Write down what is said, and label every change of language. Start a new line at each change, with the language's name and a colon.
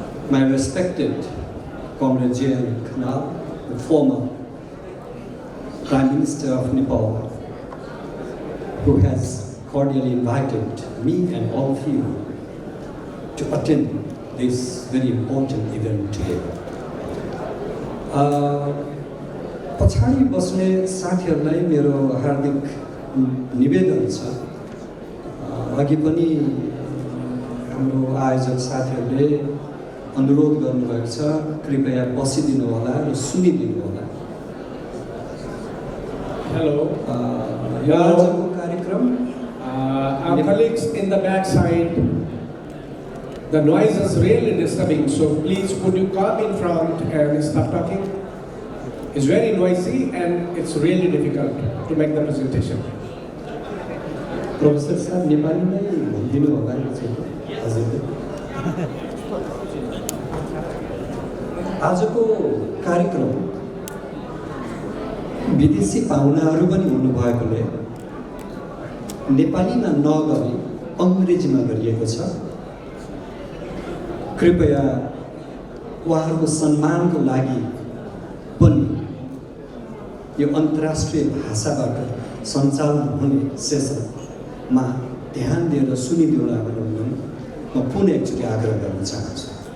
English: My respected Comrade J.N. Khanal, the former Prime Minister of Nepal, who has cordially invited me and all of you to attend this very important event today.
Nepali: पछाडि बस्ने साथीहरूलाई मेरो हार्दिक निवेदन छ। अघि पनि हाम्रो आयोजक साथीहरूले अनुरोध गर्नुभएको छ, कृपया बसिदिनु होला र सुनिदिनु होला।
English: Hello. Our colleagues in the back side, the noise is really disturbing, so please could you come in front and stop talking? It's very noisy and it's really difficult to make the presentation. Professor sir,
Nepali: Nepali mai bhundinu होला नि हजुर। आजको कार्यक्रम विदेशी पाहुनाहरू पनि हुनुभएकोले नेपालीमा नगरी अङ्ग्रेजीमा गरिएको छ। कृपया उहाँहरूको सम्मानको लागि पनि यो अन्तर्राष्ट्रिय भाषाबाट सञ्चालन हुने सेसनमा ध्यान दिएर सुनिदिनुला भनेर म पुनः एकचोटि आग्रह गर्न चाहन्छु।